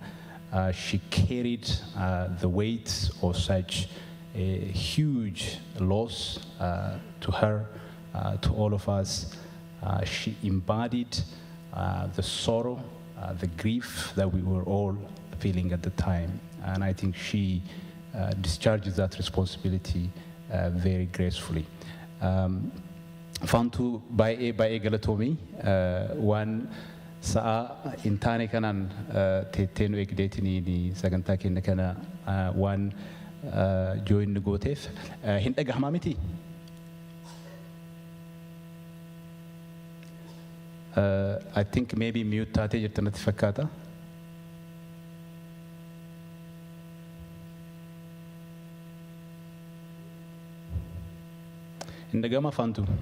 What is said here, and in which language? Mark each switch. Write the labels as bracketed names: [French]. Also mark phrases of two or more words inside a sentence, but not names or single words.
[English] She carried the weight of such a huge loss to her, to all of us. She embodied the sorrow, the grief that we were all feeling at the time. And I think she discharges that responsibility very gracefully. [Oromo] Fantu baay'ee galatoomii waan sa'a hin taane kanaan teettee nu eegdeetiniin sagantaa keenya kana waan jooyin nu gooteef hin dhagahamaa miti. [English] I think maybe [Oromo] mute taatee jirta natti fakkaata. Hin dhagahamaa Fantu.